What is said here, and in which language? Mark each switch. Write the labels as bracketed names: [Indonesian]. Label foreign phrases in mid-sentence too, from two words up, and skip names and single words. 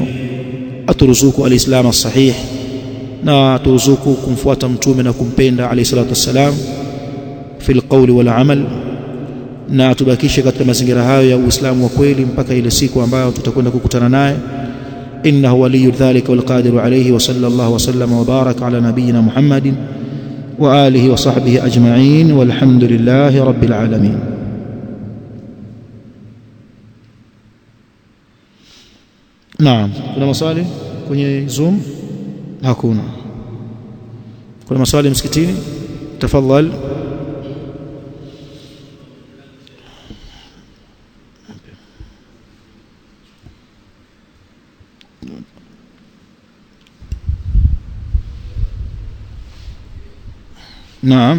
[Swahili] Aturuzuku [Arabic] الإسلام الصحيح, [Swahili] na aturuzuku kumfuata mtume na kumpenda [Arabic] عليه الصلاة والسلام في القول والعمل, [Swahili] na tubakishe katika mazingira hayo ya Uislamu wa kweli mpaka ile siku ambayo tutakwenda kukutana naye. [Arabic] إنه ولي ذلك والقادر عليه، وصلى الله وسلم وبارك على نبينا محمد وآله وصحبه أجمعين، والحمد لله رب العالمين. [Swahili] Naam, kuna maswali kwenye Zoom? Hakuna. Kuna maswali msikitini? Tafadhali. Naam.